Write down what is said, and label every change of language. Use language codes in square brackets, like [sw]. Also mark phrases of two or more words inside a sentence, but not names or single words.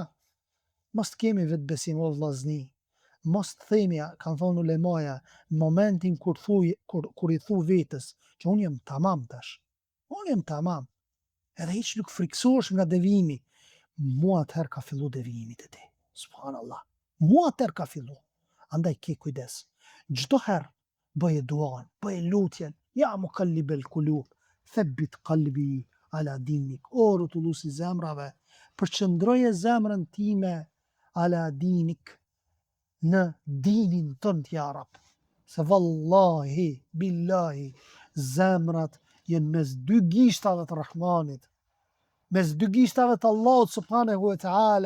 [sq] Mos të kemi vetë besim o vllazni. Mos të themi, kanë thonë ulemaja, në momentin kur i thu vetës që unë jam tamam tash. Unë jam tamam. Edhe hiç nuk friksohesh nga devijimi. Mua atëherë ka fillu devijimi te ti. Subhanallah. Mua atëherë ka fillu. Andaj ke kujdes. Çdo herë bëje duan, bëje lutjen, [ar] يا مقلب القلوب ثبت قلبي على دينك. [sq] O rutulluesi zemrave, përqëndroje zemrën time [ar] على دينك, [sq] në dinin tënd [ar] يا رب. [sq] Se [ar] والله بالله, [sq] zemrat jenë mes 2 gishtave të Rahmanit, mes 2 gishtave të Allahut [ar] سبحانه وتعالى.